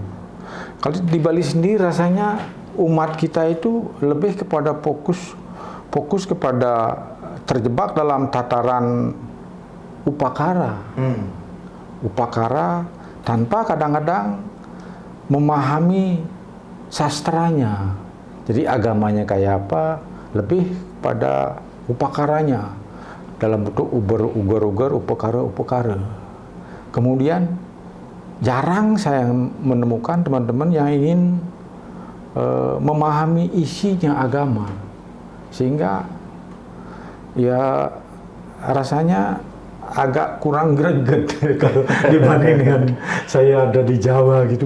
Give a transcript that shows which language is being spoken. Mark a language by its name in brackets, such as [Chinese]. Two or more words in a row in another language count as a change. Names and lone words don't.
[Indonesian] Kalau di Bali sendiri rasanya umat kita itu lebih kepada fokus kepada terjebak dalam tataran upakara. Upakara tanpa kadang-kadang memahami sastranya. Jadi agamanya kayak apa, lebih pada upakaranya dalam bentuk ugar-ugar, upakara. Kemudian jarang saya menemukan teman-teman yang ingin memahami isinya agama, sehingga ya rasanya agak kurang greget kalau dibanding dengan saya ada di Jawa gitu.